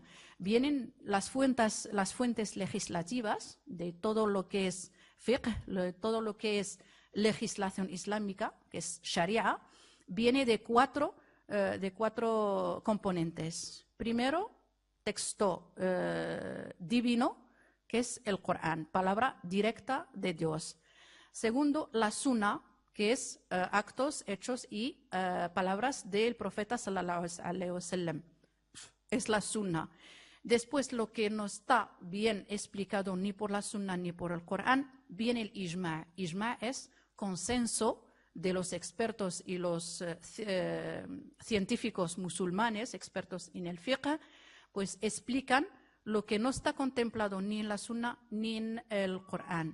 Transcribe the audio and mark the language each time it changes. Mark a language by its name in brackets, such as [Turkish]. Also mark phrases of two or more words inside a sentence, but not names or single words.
[Spanish] Vienen las fuentes legislativas de todo lo que es fiqh, todo lo que es legislación islámica, que es sharia, viene de cuatro componentes. Primero, texto divino, que es el Corán, palabra directa de Dios. Segundo, la Sunna, que es actos, hechos y palabras del profeta [Arabic] صلى الله عليه وسلم. [Spanish] Es la Sunna. Después, lo que no está bien explicado ni por la Sunna ni por el Corán, viene el Ijma'. Ijma' es consenso de los expertos y los científicos musulmanes, expertos en el fiqh, pues explican lo que no está contemplado ni en la Sunna ni en el Corán.